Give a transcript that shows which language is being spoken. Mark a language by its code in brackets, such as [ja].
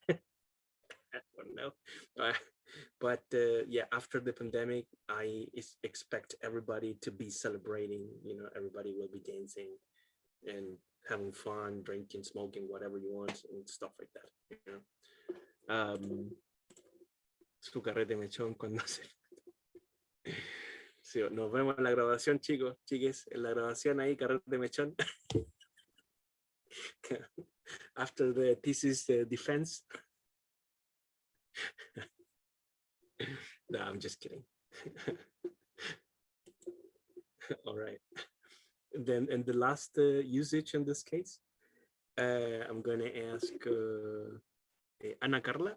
[en] I don't know. But yeah, after the pandemic, I expect everybody to be celebrating, you know, everybody will be dancing and having fun, drinking, smoking, whatever you want, and stuff like that, you know. [es] Su carrete mechón cuando se... Sí, nos vemos en la graduación, chicos, chiques, en la graduación ahí, carrete mechón. [en] After the thesis defense. No, I'm just kidding. All right. Then, and the last usage in this case, I'm going to ask Ana Carla.